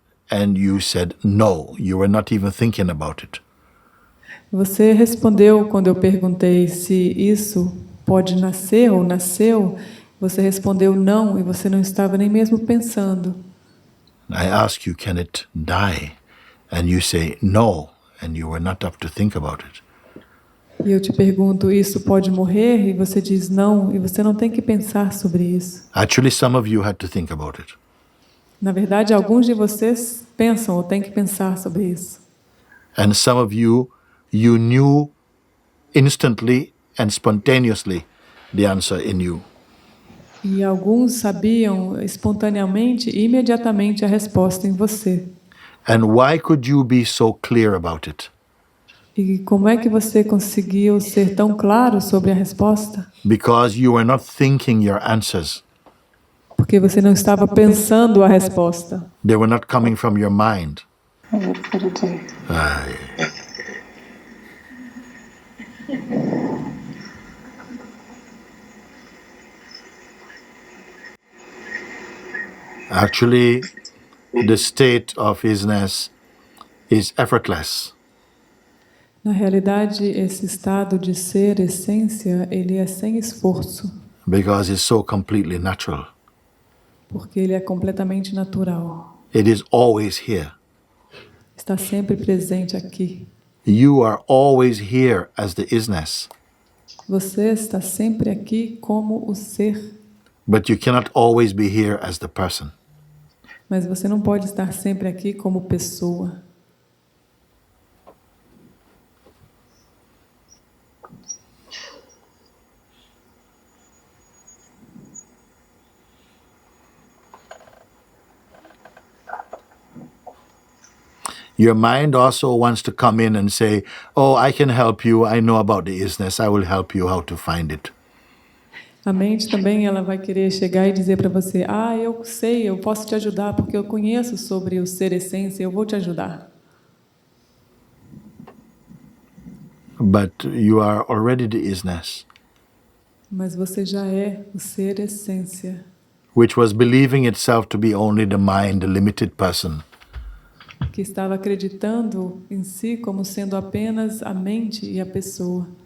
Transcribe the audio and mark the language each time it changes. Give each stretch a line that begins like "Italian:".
English: And you said no, you were not even thinking about it.
Portuguese: Você respondeu quando eu perguntei se isso pode nascer ou nasceu. Você respondeu não e você não estava nem mesmo pensando.
English: I ask you, can it die? And you say no, and you were not up to think about it.
Portuguese: E eu te pergunto, isso pode morrer? E você diz não, e você não tem que pensar sobre isso.
English: Actually, some of you had to think about it.
Portuguese: Na verdade, alguns de vocês pensam ou têm que pensar sobre isso.
English: And some of you knew instantly and spontaneously the answer in you.
Portuguese: E alguns sabiam espontaneamente e imediatamente a resposta em você.
English: And why could you be so clear about it?
Portuguese: E como é que você conseguiu ser tão claro sobre a resposta?
English: Because you were not thinking your answers.
Portuguese: Porque você não estava pensando a resposta.
English: They were not coming from your mind. Actually, the state of isness is effortless.
Portuguese: Na realidade, esse estado de ser essência, ele é sem esforço,
English: Because it's so completely natural.
Portuguese: porque ele é completamente natural.
English: It is always here.
Portuguese: Está sempre presente aqui.
English: You are always here as the isness.
Portuguese: Você está sempre aqui como o ser,
English: But you cannot always be here as the person.
Portuguese: mas você não pode estar sempre aqui como pessoa.
English: Your mind also wants to come in and say, oh, I can help you. I know about the isness. I will help you how to find it.
Portuguese: A mente também ela vai querer chegar e dizer para você: ah, eu sei, eu posso te ajudar porque eu conheço sobre o ser essência, eu vou te ajudar.
English: But you are already the isness,
Portuguese: Mas você já é o ser essência,
English: which was believing itself to be only the mind, the limited person.
Portuguese: que estava acreditando em si como sendo apenas a mente e a pessoa.